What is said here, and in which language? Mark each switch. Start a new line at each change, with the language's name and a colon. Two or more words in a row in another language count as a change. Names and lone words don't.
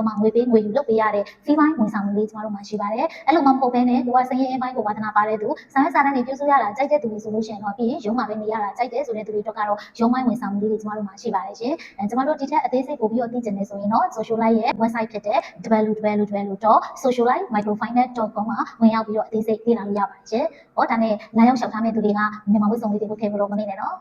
Burmese: မှငွေပေးငွေယူလုပ်ပေးရတဲ့စီးပိုင်းဝန်ဆောင်မှုလေးကျမတို့မှာရှိပါတယ်အဲ့လိုမှမဟုတ်ဘဲနဲ့ကိုကစရင်အင်းပိုင်းကိုဝါသနာပါတဲ့သူစာရေးစာတမ်းတွေပြုစုရတာကြိုက်တဲ့သူတွေဆိုလို့ရှိရင်တော့ပြီးရင်ရုံးမှာပဲနေရတာကြိုက်တယ်ဆိုတဲ့သူတွေအတွက်ကတော့ရုံးပိုင်းဝန်ဆောင်မှုလေးတွေကျမတို့မှာရှိပါတယ်ရှင်ကျမတို့ဒီထက်အသေးစိတ်ပို့ပြီးတော့သိချင်တယ်ဆိုရင်တော့ socialite ရဲ့ website ဖြစ်တဲ့ www.socialite.microfinance.com မှာဝင်ရောက်ပြီးတော့အသေးစိတ်သိလာလို့ရပါတယ်ရှင်ဟောဒါနဲ့လာရောက်လျှောက်ထားမယ့်သူတွေကမြန်မာဝိစုံလေးတွေကိုထည့်ဖို့တော့မနေနဲ့နော်